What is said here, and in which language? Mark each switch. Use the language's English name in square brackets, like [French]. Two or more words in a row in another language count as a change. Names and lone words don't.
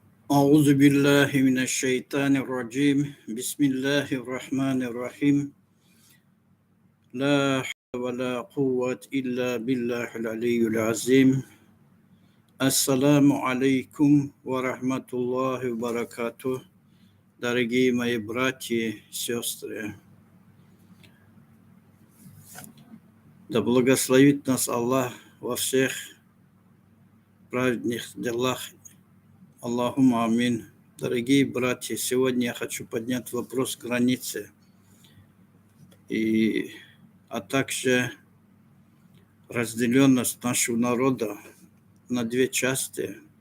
[Arabic] أعوذ بالله من الشيطان الرجيم بسم الله الرحمن الرحيم لا حول ولا قوة إلا بالله العلي العظيم السلام عليكم ورحمة الله وبركاته. [Russian] Дорогие мои братья и сестры, да благословит нас Аллах во всех праведных делах. [Arabic] اللهم آمين. [Russian] Дорогие братья, сегодня я хочу поднять вопрос границы, а также разделенность нашего народа на две части.